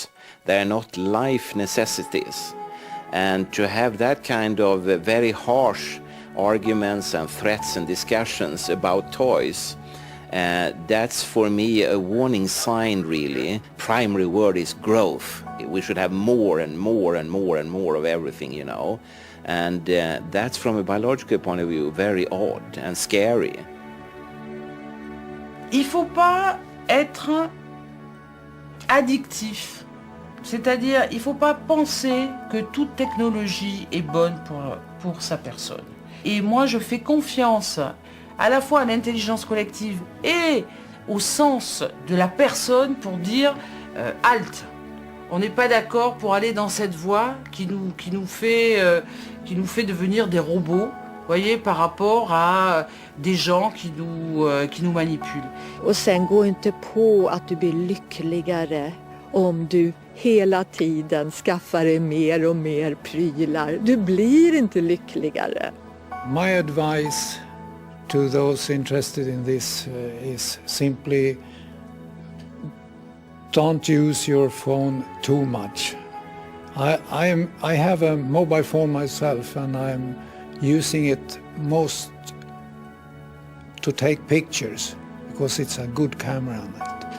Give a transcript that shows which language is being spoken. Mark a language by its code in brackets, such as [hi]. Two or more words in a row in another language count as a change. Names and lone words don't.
[en] They are not life necessities. And to have that kind of very harsh arguments and threats and discussions about toys, that's for me a warning sign, really. Primary word is growth. We should have more and more and more and more of everything, you know. And that's from a biological point of view very odd and scary. [fr] Il ne faut pas être addictif. C'est-à-dire, il ne faut pas penser que toute technologie est bonne pour sa personne. Et moi, je fais confiance à la fois à l'intelligence collective et au sens de la personne pour dire halte. On n'est pas d'accord pour aller dans cette voie qui nous fait devenir des robots, voyez, par rapport à des gens qui nous manipulent. [sv] Och sen gå inte på att du blir lyckligare om du hela tiden skaffar dig mer och mer prylar. Du blir inte lyckligare. [en] My advice to those interested in this is simply don't use your phone too much. I have a mobile phone myself, and I'm using it most to take pictures because it's a good camera on it.